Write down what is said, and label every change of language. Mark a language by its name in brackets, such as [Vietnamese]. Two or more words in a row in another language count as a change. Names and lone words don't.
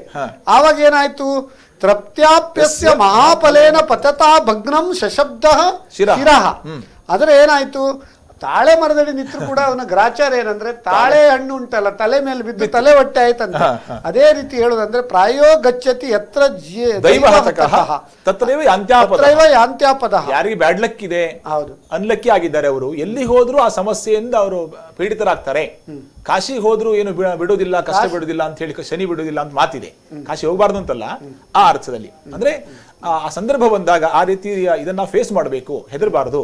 [Kannada] ಆವಾಗ ಏನಾಯ್ತು, [Sanskrit] ತೃಪ್ತ್ಯಾಪ್ಯಸ್ಯ ಮಹಾಫಲೇನ ಪತತಾ ಭಗ್ನಂ ಶಶಬ್ದಃ ಶಿರಃ. [Kannada] ಆದ್ರೆ ಏನಾಯ್ತು, ತಾಳೆ ಮರದಡಿ ನಿಂತರು ಕೂಡ ಅವನ ಗ್ರಾಚಾರ ಏನಂದ್ರೆ, ತಾಳೆ ಹಣ್ಣು ಉಂಟಲ್ಲ ತಲೆ ಮೇಲೆ ಬಿದ್ದು ತಲೆ ಹೊಟ್ಟೆ ಆಯ್ತಂತ. ಅದೇ ರೀತಿ ಹೇಳುದಂದ್ರೆ, [Sanskrit] ಪ್ರಾಯೋ ಗಚ್ಚತಿ ಯತ್ರ ದೈವ ಹತಕಃ ತತ್ರೈವ ಯಾಂತ್ಯಾಪದಃ. [Kannada] ಯಾರಿಗೆ [English] bad luck [Kannada] ಇದೆ, ಹೌದು, ಅನ್ಲಕ್ಕಿ ಆಗಿದ್ದಾರೆ ಅವರು, ಎಲ್ಲಿ ಹೋದ್ರು ಆ ಸಮಸ್ಯೆಯಿಂದ ಅವರು ಪೀಡಿತರಾಗ್ತಾರೆ. ಕಾಶಿಗೆ ಹೋದ್ರು ಏನು ಬಿಡೋದಿಲ್ಲ, ಕಷ್ಟ ಬಿಡುದಿಲ್ಲ ಅಂತ ಹೇಳಿ, ಶನಿ ಬಿಡುದಿಲ್ಲ ಅಂತ ಮಾತಿದೆ. ಕಾಶಿ ಹೋಗ್ಬಾರ್ದು ಅಂತಲ್ಲ, ಆ ಅರ್ಥದಲ್ಲಿ. ಅಂದ್ರೆ ಆ ಸಂದರ್ಭ ಬಂದಾಗ ಆ ರೀತಿ ಇದನ್ನ ಫೇಸ್ ಮಾಡಬೇಕು, ಹೆದರಬಾರದು.